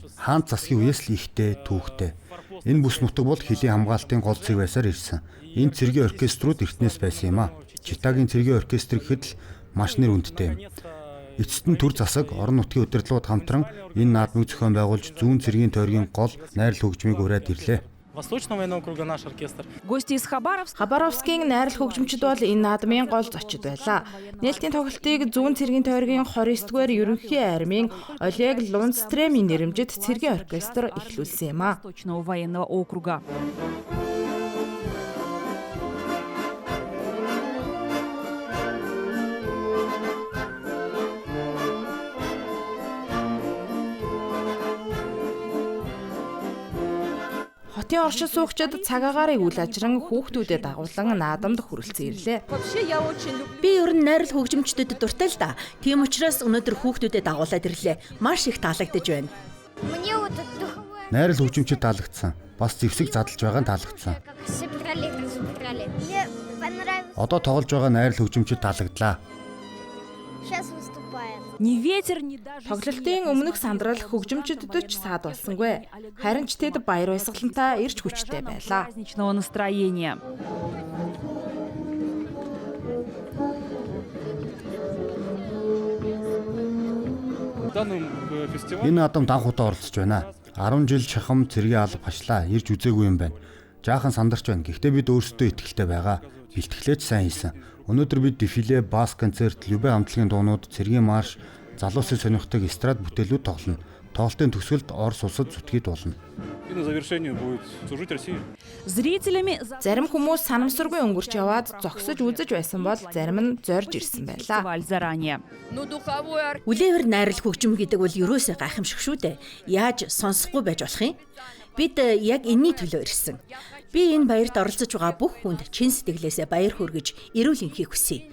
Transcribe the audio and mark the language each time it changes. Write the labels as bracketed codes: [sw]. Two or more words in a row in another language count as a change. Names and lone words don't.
[mn] Хаан засгийн үеэс л ихтэй, түүхтэй. Энэ бүс нутаг бол хөлийн хамгаалтын гол цэг байсаар ирсэн. Энэ цэргийн оркеструуд эртнээс байсан юм а. Читагийн цэргийн оркестр гэхэд л маш нэр хүндтэй. Эцэст нь төр засаг, орон нутгийн удирдлагууд хамтран энэ наадмыг зохион байгуулж зүүн цэргийн тойргийн гол найрал хөгжмийг ураад ирлээ. [ru] Восточного военного округа наш оркестр. Гости из Хабаровска [mn] Хабаровскийн найрал хөгжимчид бол энэ наадмын гол зочид байлаа. Нээлтийн тоглолтыг зүүн цэргийн тойргийн 29-р ерөнхий армийн Олег Лундстремийн нэрэмжит цэргийн оркестр эхлүүлсэн юм а. [ru] Восточного военного округа. [mn] Хотын оршин суугчид цагаагаарыг үйл ажран хүүхдүүдэд дагуулan наадамд хүрэлцэн ирлээ. Би ер нь найрал хөгжимчдөд дуртай л да. Тийм учраас өнөөдөр хүүхдүүдэд дагуулад ирлээ. Маш их таалагдж байна. Найрал хөгжимчид таалагдсан. Бас зэвсэг задлж байгаа нь таалагдсан. Одоо тоглож байгаа найрал хөгжимчид таалагдлаа. [ru] Ни ветер, ни даже [mn] Тоглолтын өмнөх сандрал хөгжимчдөд ч саад болсонгүй. Харин ч тэд баяр баясгалантай ирж хүчтэй байлаа. [ru] праздничного настроения. [mn] Энэ наадамд анх удаа оролцож байна. 10 жил шахам цэргийн алба хашлаа. Ирж үзээгүй юм байна. Жаахан сандарч байна. Гэхдээ бид өөрсдөө итгэлтэй байгаа. Бэлтгэлээч сайн хийсэн. Өнөөдөр бид дефиле, бас концерт, любэ хамтлагийн дуунууд, цэргийн марш, залуусын сонирхдаг эстрад бүтээлүүд тоглоно. Тоглолтын төгсгөлд Орос улсад зүтгий дуулна. [ru] И на завершение будет служить России. Зрителями [mn] Зарим хүмүүс санамсаргүй өнгөрч яваад зогсож үзэж байсан бол зарим нь зорж ирсэн байлаа. [ru] фестиваль заранее. [mn] Үлээвэр найрал хөгжим гэдэг бол ерөөсөө гайхамшиг шүү дээ. Яаж сонсохгүй байж болох юм? Бид яг энэний төлөө ирсэн. Би энэ баярт оролцож байгаа бүх хүнд чин сэтгэлээсээ баяр хүргэж эрүүл энхийг хүсье.